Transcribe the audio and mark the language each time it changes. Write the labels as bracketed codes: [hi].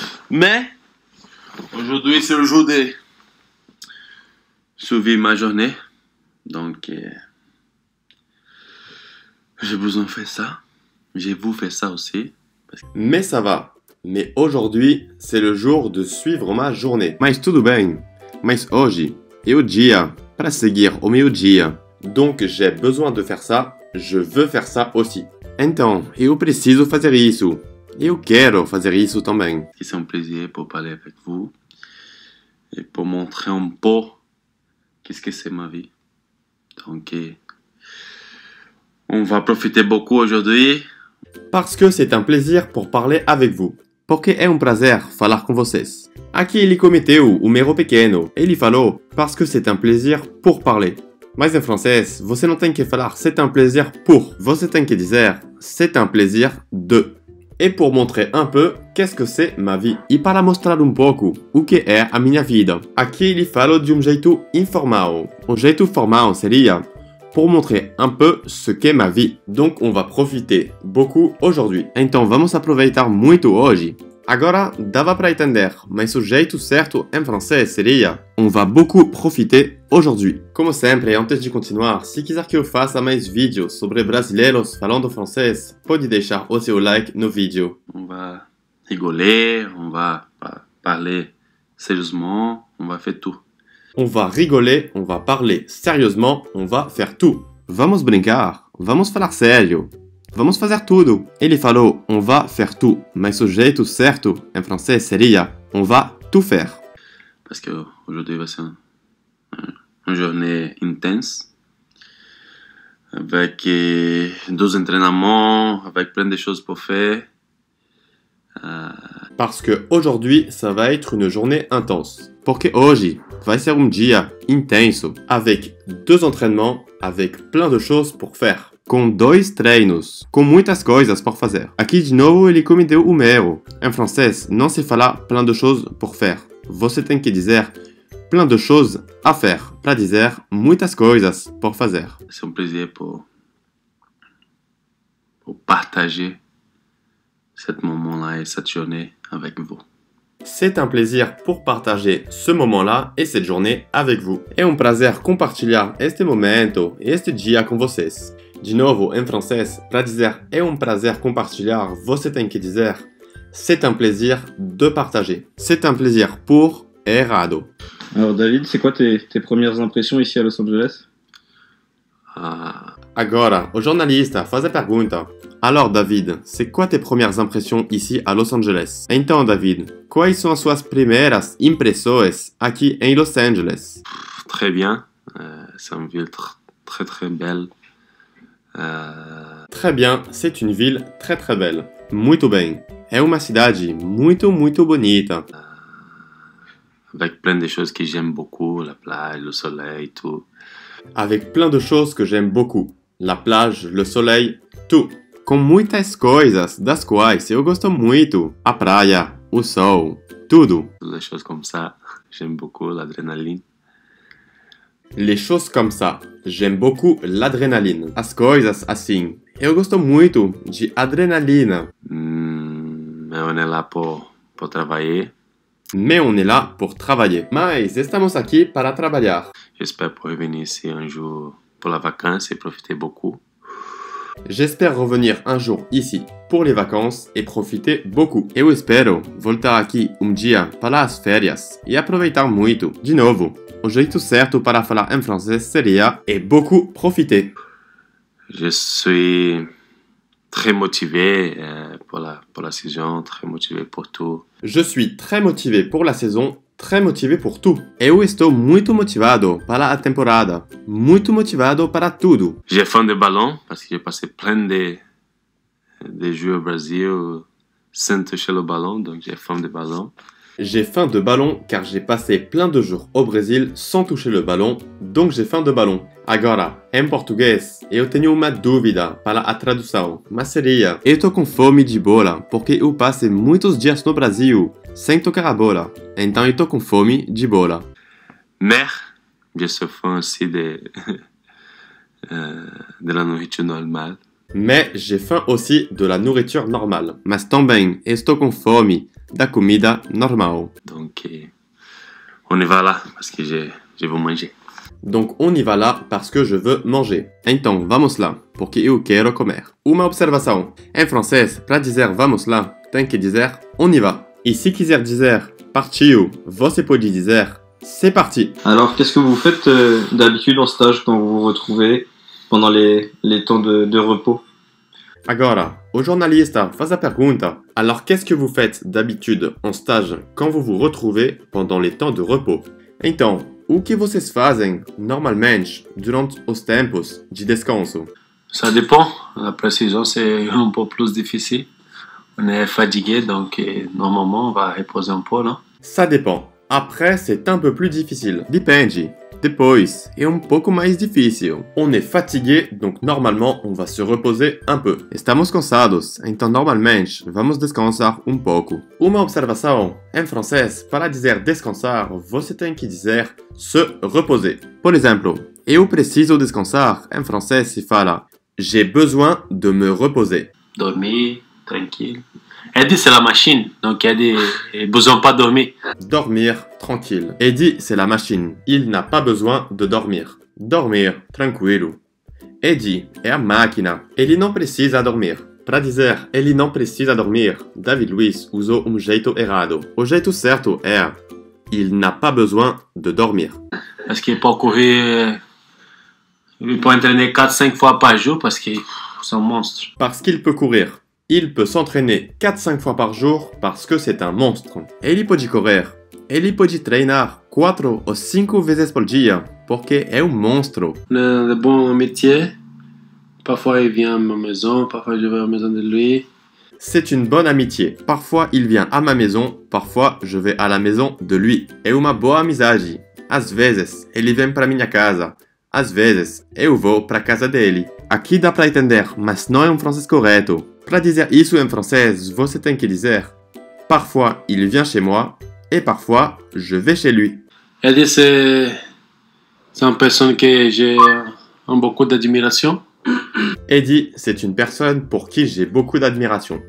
[fr] Mais, aujourd'hui, c'est le jour de survivre ma journée. Donc, j'ai besoin de faire ça. J'ai voulu faire ça aussi. Mais ça va. Mais aujourd'hui, c'est le jour de suivre ma journée. [pt] Mas tudo bem. Mas hoje é o dia para seguir o meu dia. [fr] Donc, j'ai besoin de faire ça. Je veux faire ça aussi. [pt] Então, eu preciso fazer isso. Eu quero fazer isso também. [fr] C'est un plaisir pour parler avec vous et pour montrer un peu qu'est-ce que c'est ma vie. Donc, on va profiter beaucoup aujourd'hui. Parce que c'est un plaisir pour parler avec vous. [pt] Porque é prazer falar com vocês. Aqui ele cometeu o erro pequeno. Ele falou [fr] parce que c'est un plaisir pour parler. [pt] Mas em francês, você não tem que falar [fr] c'est un plaisir pour. [pt] Você tem que dizer [fr] c'est un plaisir de. E pour montrer un peu qu'est-ce que c'est ma vie. [pt] E para mostrar pouco o que é a minha vida. Aqui ele fala de jeito informal. O jeito formal seria [fr] pour montrer un peu ce qu'est ma vie. Donc on va profiter beaucoup aujourd'hui. [pt] Então vamos aproveitar muito hoje. Agora dava para entender, mas o jeito certo em francês seria [fr] on va beaucoup profiter aujourd'hui. [pt] Como sempre, antes de continuar, se quiser que eu faça mais vídeos sobre brasileiros falando francês, pode deixar o seu like no vídeo. [fr] On va rigoler, on va parler sérieusement, on va faire tout. On va rigoler, on va parler sérieusement, on va faire tout. [pt] Vamos brincar, vamos falar sério. Vamos fazer tudo. Ele falou [fr] on va faire tout, [pt] mas o jeito certo em francês seria [fr] on va tout faire. Parce que aujourd'hui va ser une journée intense avec 2 entraînements, avec plein de choses pour faire. Parce que aujourd'hui ça va être une journée intense. [pt] Porque hoje vai ser dia intenso, [fr] avec 2 entraînements, avec plein de choses pour faire. [pt] Com 2 treinos, com muitas coisas por fazer. Aqui de novo ele cometeu o erro. Em francês não se fala [fr] plein de choses pour faire. [pt] Você tem que dizer [fr] plein de choses à faire, [pt] para dizer muitas coisas por fazer. [fr] C'est un plaisir pour partager ce moment-là et cette journée avec vous. C'est un plaisir pour partager ce moment-là et cette journée avec vous. [pt] É prazer compartilhar este momento e este dia com vocês. De novo, em francês, para dizer é prazer compartilhar, você tem que dizer [fr] c'est un plaisir de partager. C'est un plaisir pour [pt] é errado. [fr] Alors David, c'est quoi tes premières impressions ici à Los Angeles? [pt] Agora, o jornalista faz a pergunta. [fr] Alors David, c'est quoi tes premières impressions ici à Los Angeles? [pt] Então David, quais são as suas primeiras impressões aqui em Los Angeles? [fr] Très bien, c'est une ville très très belle. Très bien, c'est une ville très très belle. [pt] Muito bem. É uma cidade muito muito bonita. [fr] Avec plein de choses que j'aime beaucoup, la plage, le soleil, tout. Avec plein de choses que j'aime beaucoup. La plage, le soleil, tout. [pt] Com muitas coisas das quais eu gosto muito. A praia, o sol, tudo. [fr] Les choses comme ça, j'aime beaucoup l'adrénaline. Les choses comme ça, j'aime beaucoup l'adrénaline. [pt] As coisas assim, eu gosto muito de adrenalina. [fr] Mais on est là pour travailler. Mais on est là pour travailler. [pt] Mas estamos aqui para trabalhar. [fr] J'espère pouvoir venir ici un jour pour la vacance et profiter beaucoup. J'espère revenir un jour ici pour les vacances et profiter beaucoup. [pt] Eu espero voltar aqui dia para as férias e aproveitar muito. De novo, o jeito certo para falar em francês seria [fr] et beaucoup profiter. Je suis très motivé pour la saison, très motivé pour tout. Je suis très motivé pour la saison, très motivé pour tout. [pt] Eu estou muito motivado para a temporada, muito motivado para tudo. [fr] J'ai faim de ballon parce que j'ai passé plein de de jouer au Brésil sans toucher le ballon, donc j'ai faim de ballon. J'ai faim de ballon car j'ai passé plein de jours au Brésil sans toucher le ballon, donc j'ai faim de ballon. [pt] Agora, em português, eu tenho uma dúvida para a tradução, mas seria: eu tô com fome de bola porque eu passei muitos dias no Brasil sem tocar a bola, então eu tô com fome de bola. [fr] Mais j'ai faim aussi de la nourriture normale. Mais j'ai faim aussi de la nourriture normale, [pt] mas também estou com fome da comida normal. [fr] Donc on y va là parce que je veux manger. Donc on y va là parce que je veux manger. [pt] Então vamos lá, porque eu quero comer. Uma observação. Em francês, para dizer vamos lá, tem que dizer [fr] on y va. [pt] E se quiser dizer partiu, você pode dizer [fr] c'est parti. Alors, qu'est-ce que vous faites d'habitude en stage quand vous vous retrouvez pendant les temps de repos? [pt] Agora, o jornalista faz a pergunta. [fr] Alors qu'est-ce que vous faites d'habitude en stage quand vous vous retrouvez pendant les temps de repos? [pt] Então, o que vocês fazem normalmente durante os tempos de descanso? [fr] Ça dépend. La précision, c'est un peu plus difficile. On est fatigué, donc normalement, on va reposer un peu, non? Ça dépend. Après, c'est un peu plus difficile. [pt] Depende. Depois, é um pouco mais difícil. [fr] On est fatigué, donc normalement, on va se reposer un peu. [pt] Estamos cansados, então normalmente, vamos descansar um pouco. Uma observação. Em francês, para dizer descansar, você tem que dizer [fr] se reposer. [pt] Por exemplo, eu preciso descansar. Em francês se fala [fr] j'ai besoin de me reposer. Dormir, tranquille. Elle dit c'est la machine, donc elle dit besoin pas dormir. Dormir tranquille. Eddie, c'est la machine. Il n'a pas besoin de dormir. [pt] Dormir tranquilo. Eddie é a máquina. Ele não precisa dormir. Para dizer ele não precisa dormir, David Luiz usou jeito errado. O jeito certo é [fr] il n'a pas besoin de dormir. Parce qu'il peut courir, il peut entraîner 4-5 fois par jour parce que c'est un monstre. Parce qu'il peut courir. Il peut s'entraîner 4-5 fois par jour parce que c'est un monstre. [pt] Ele pode correr. Ele pode treinar 4 ou 5 vezes por dia porque é um monstro. [fr] Le bon métier, parfois il vient à ma maison, parfois je vais à la maison de lui. C'est une bonne amitié. Parfois il vient à ma maison, parfois je vais à la maison de lui. [pt] É uma boa amizade. Às vezes ele vem para minha casa. Às vezes eu vou para casa dele. Aqui dá para entender, mas não é um francês correto. Para dizer isso em francês, você tem que dizer [fr] parfois il vient chez moi et parfois je vais chez lui. Elle dit c'est une personne que j'ai beaucoup d'admiration. Eddie, c'est une personne pour qui j'ai beaucoup d'admiration.